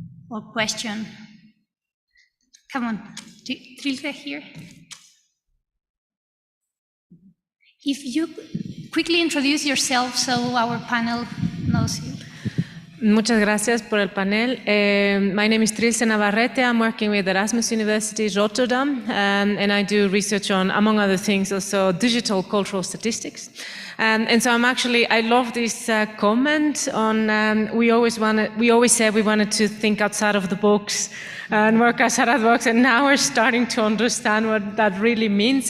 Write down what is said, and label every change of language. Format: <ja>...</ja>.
<en>Or question? Come on, Trilce here. If you quickly introduce yourself so our panel knows you.</en> <es>Muchas gracias por el panel.</es> <en>My name is Trilce Navarrete. I'm working with Erasmus University Rotterdam, and I do research on, among other things, also digital cultural statistics. And so I love this comment on, we always said we wanted to think outside of the box and work outside of the box, and now we're starting to understand what that really means.</en>